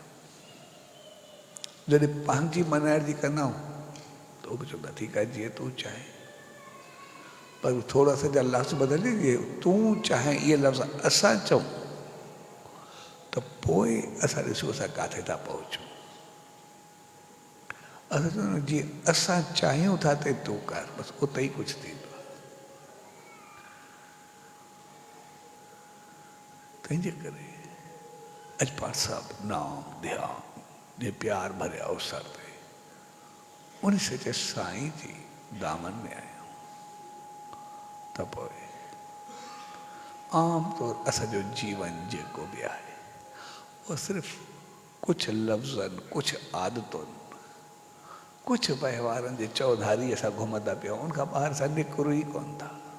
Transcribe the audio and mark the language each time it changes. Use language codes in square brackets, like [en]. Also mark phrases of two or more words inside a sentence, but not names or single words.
[sd] जॾहिं पंहिंजी मनाइण जी कंदा त उहो बि चवंदा ठीकु आहे जीअं तूं चाहे, पर थोरा सा जा लफ़्ज़ बदिले जीअं तूं चाहे इहे लफ़्ज़ असां चऊं त पोइ असां ॾिसूं असां किथे था पहुचूं। असां चवंदा जीअं असां चाहियूं था ते तूं कर, बसि उते ई कुझु थींदो। तंहिंजे करे अॼु पाण सभु नाम ध्यान जे प्यार भरे अवसर ते उन सचे साईं जी दामन में आहियूं त पोइ आम तौर असांजो जीवन जेको बि आहे उहो सिर्फ़ु कुझु लफ़्ज़नि, कुझु आदतुनि, कुझु वहिंवारनि जे चौधारी असां घुमंदा पिया आहियूं, उनखां ॿाहिरि असां निकिरूं ई कोन था।